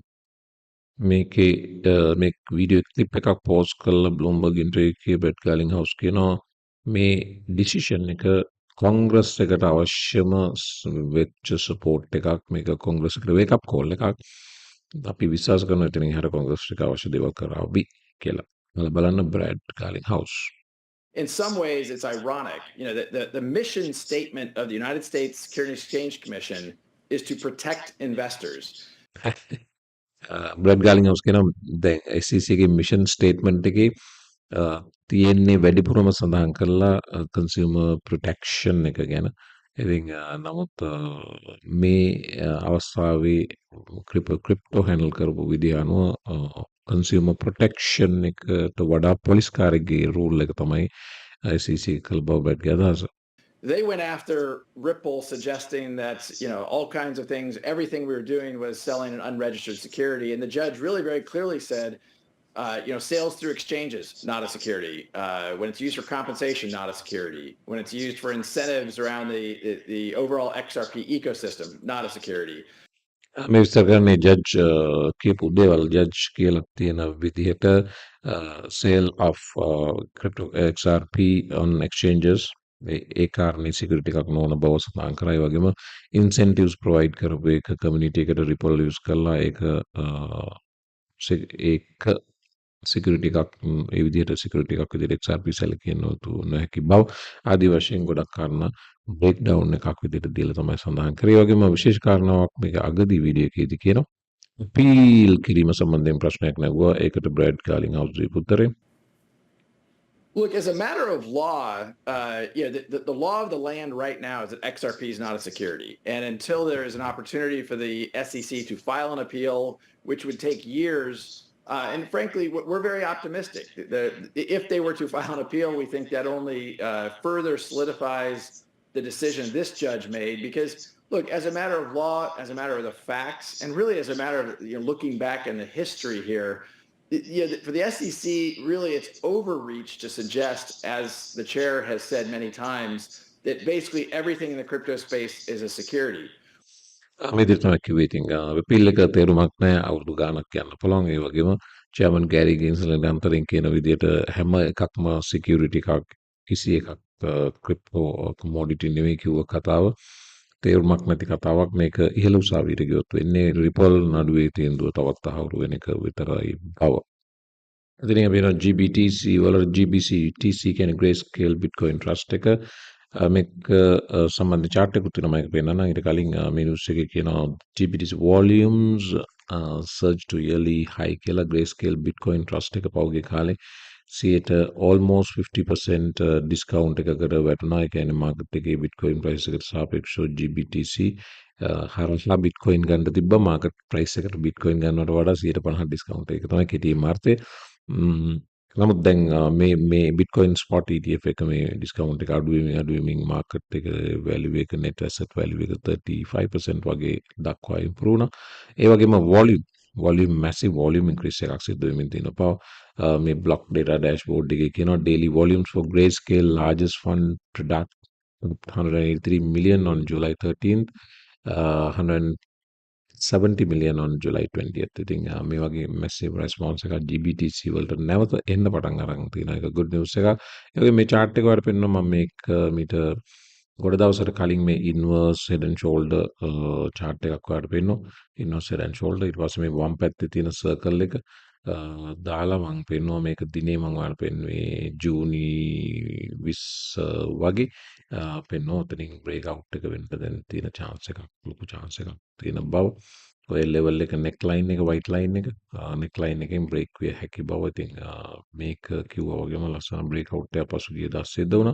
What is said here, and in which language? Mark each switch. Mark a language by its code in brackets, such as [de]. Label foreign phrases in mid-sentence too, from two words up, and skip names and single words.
[si] මේකේ මේ [en] video clip [si] එකක් පෝස්ට් කරලා බ්ලූම්බර්ග් ඉන්ටර්වියු එකේ බ්‍රැඩ් ගාලින් හවුස් කියනවා මේ ඩිසිෂන් එක කොංග්‍රස් එකට අවශ්‍යම වෙච්ච සපෝට් එකක්. මේක කොංග්‍රස් එකට [en] wake up call [si] එකක්. අපි විශ්වාස කරනවා එතනින් එහාට කොංග්‍රස් එක අවශ්‍ය දේවල් කරાવી කියලා. බලන්න බ්‍රැඩ් ගාලින් හවුස්. [en] In some ways, it's ironic. The mission statement of the United States Securities and Exchange Commission is to protect investors. [si] බ්‍රැඩ් ගාලින් හවුස් කියනවා දැන් SEC එකේ [en] mission statement [si] එකේ තියෙන්නේ වැඩිපුරම සඳහන් කරලා [en] consumer protection [si] එක ගැන. ඉතින් නමුත් මේ අවස්ථාවේ ක්‍රිප්ටෝ හැන්ඩල් කරපු විදිහ අනුව [en] consumer protection [si] එකට වඩා පොලිස්කාරයෙක්ගේ රූල් එක තමයි SEC කළ බව බ්‍රැඩ්ගේ අදහස. [en] They went after Ripple, suggesting that all kinds of things, everything we were doing was selling an unregistered security, and the judge really very clearly said, sales through exchanges, not a security. When it's used for compensation, not a security. When it's used for incentives around the overall XRP ecosystem, not a security. [si] මේ විස්තර කරන්නේ ජජ් කියපු දේවල් ජජ් කියලා තියෙන විදිහට [en] sale of crypto XRP on exchanges [si] ඒ කාරණේ සිකියුරිටි එකක් නොවන බව සඳහන් කරා. ඒ වගේම [en] incentives provide [si] කරපු එක කමියුනිටි එකට රිපල් යූස් කරලා ඒක සිකියුරිටි එකක් ඒ විදිහට සිකියුරිටි එකක් විදිහට XRP සැලකිය නොහැකි බව ආදී වශයෙන් ගොඩක් කාරණා [en] break down [si] එකක් විදිහට දීලා තමයි සඳහන් කරේ. ඒ වගේම විශේෂ කාරණාවක් මේක අගදී වීඩියෝ එකේදී කියනවා. අපීල් කිරීම සම්බන්ධයෙන් ප්‍රශ්නයක් නැගුවා. ඒකට බ්‍රැඩ් ගාලින් හවුස් දීපු උත්තරේ [en] Look, as a matter of law, the law of the land right now is that XRP is not a security. And until there is an opportunity for the SEC to file an appeal, which would take years, and frankly, we're very optimistic. If they were to file an appeal, we think that only further solidifies the decision this judge made. Because, look, as a matter of law, as a matter of the facts, and really as a matter of looking back in the history here, for the SEC, really, it's overreach to suggest, as the chair has said many times, that basically everything in the crypto space is a security. [si] මේ විදිහට තමයි කිව්වේ. ඉතින් අපීල් එක තේරුමක් නැහැ. අවුරුදු ගාණක් යන්න පුළුවන්. ඒ වගේම චෙයාර්මන් ගෑරි ගින්ස්ලන්ඩ් අන්තරින් කියන විදිහට හැම එකක්ම සිකියුරිටි එකක් කිසි එකක් [en] crypto commodity [si] නෙවෙයි කිව්ව කතාව තේරුමක් නැති කතාවක්. මේක ඉහළ උසාවියට ගියොත් වෙන්නේ රිපල් නඩුවේ තීන්දුව තවත් තහවුරු වෙන එක විතරයි බව. ඉතින් අපි වෙන GBTC වල GBCTC කියන්නේ Grayscale Bitcoin Trust එක මේක සම්බන්ධ chart එකකුත් තියෙනවා. මේක පෙන්නන්න. ඊට කලින් මේ news එකේ කියනවා [en] GBTC volumes surge to yearly high [si] කියලා Grayscale Bitcoin Trust එක පෞගේ කාලේ 100 [en] almost 50% discount [si] එකකට වැටුණා. ඒ කියන්නේ market එකේ Bitcoin price එකට සාපේක්ෂව GBTC හරහා Bitcoin ගන්න තිබ්බා. [en] market price [si] එකට Bitcoin ගන්නවට වඩා 150 discount එක තමයි කෙටියෙන් අර්ථය. නමුත් දැන් මේ [en] Bitcoin spot ETF [si] එක මේ discount එක අඩු වෙමින් market එක value එක [en] net asset value [si] එක 35% වගේ දක්වා improve වුණා. ඒ වගේම [en] volume massive volume increase [si] එකක් සිද්ධ වෙමින් තියෙනවා. මේ [en] block data dashboard [si] එකේ කියනවා [en] daily volumes for Grayscale largest fund product 183 million on July 13th, 170 million on July 20th. [si] ඉතින් මේ වගේ [en] massive response [si] එකක් GBTC වලට නැවත එන්න පටන් අරන් තියෙන එක [en] good news [si] එකක්. ඒ වගේ මේ chart එක වල පෙන්නනවා මම මේක මීට ගොඩ දවසකට කලින් මේ [en] inverse head and shoulder chart [si] එකක් වලට පෙන්නනවා. [en] inverse head and shoulder [si] ඊට පස්සේ මේ වම් පැත්තේ තියෙන circle එක දාලා මම පෙන්නවා මේක දිනේ මම ඔයාලට පෙන්වුවේ ජූනි 20 වගේ පෙන්වනවා. එතනින් [en] break out [si] එක වෙන්න දැන් තියෙන chance එකක් ලොකු chance එකක් තියෙන බව ඔය ලෙවල් එක [en] neck line [si] එක [en] white line [si] එක [en] neck line [si] එකෙන් බ්‍රේක් විය හැකි බව ඉතින් මේක කිව්වා වගේම ලස්සන [en] break out [si] එකක් පසුගිය දවස් සිද්ධ වුණා.